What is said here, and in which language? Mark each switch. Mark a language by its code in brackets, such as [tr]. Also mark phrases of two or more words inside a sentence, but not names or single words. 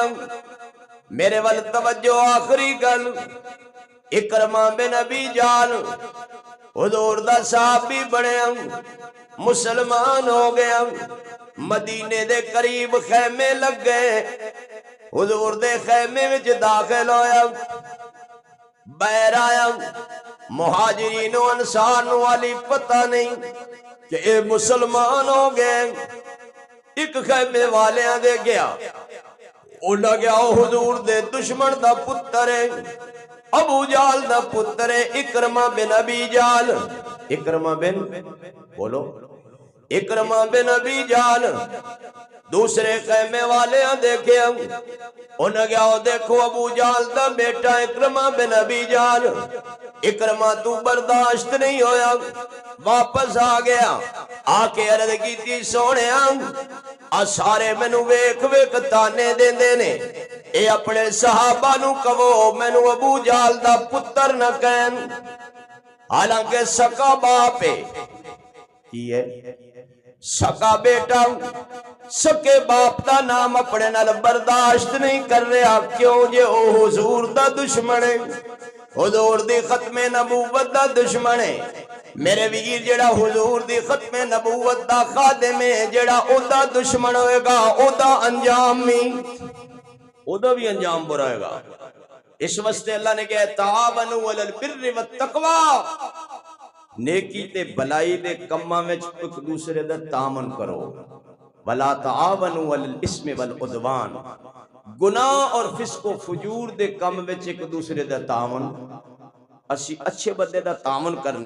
[pa] میرے وال توجہ آخری گل، اکرمہ بن ابی جہل حضور دا صحابی بنے، مسلمان ہو گیا، مدینے دے قریب خیمے لگ گئے، حضور دے خیمے وچ داخل ہویا، بہر آیا، مہاجرین و انصار والی پتہ نہیں کہ اے مسلمان ہو گئے۔ ایک خیمے والیاں دے گیا، او لگیا حضور دے دشمن دا پتر ہے، ابو جہل دا پتر ہے، اکرمہ بن ابی جہل، اکرمہ بن بولو، اکرمہ بن ابی جہل دوسرے خیمے والے دیکھے، انہوں گیا دیکھو ابو جہل دا بیٹا اکرمہ بن ابی جہل، اکرمہ تو برداشت نہیں ہویا، واپس آ گیا، آ کے عرض کی تھی سونے سارے مینوں ویکھ ویکھ تانے دے دینے، اے اپنے صحابہ نو کہو مینوں ابو جہل دا پتر نہ کہن، حالانکہ سکا باپ ہے، کی ہے سکا بیٹا، سکے باپ دا نام اپنے نال برداشت نہیں کر رہا، کیوں جے او حضور دا دشمن ہے، حضور دی ختم نبوت دا دشمن ہے۔ میرے ویر جڑا حضور دی ختم نبوت دا خادم ہے، جڑا او دا دشمن ہوئے گا، او دا انجام بھی انجام برا ہوئے گا۔ اس واسطے اللہ نے کہا [ar] تعاونوا علی البر والتقوی، [pa] نیکی تے بلائی دے کماں وچ ایک دوسرے دا تعاون کرو، [ar] ولا تعاونوا علی الاسم والعدوان، [pa] گناہ اور فسق و فجور دے کم وچ ایک دوسرے دا تعاون، اسی اچھے بندے دا تعاون کرنے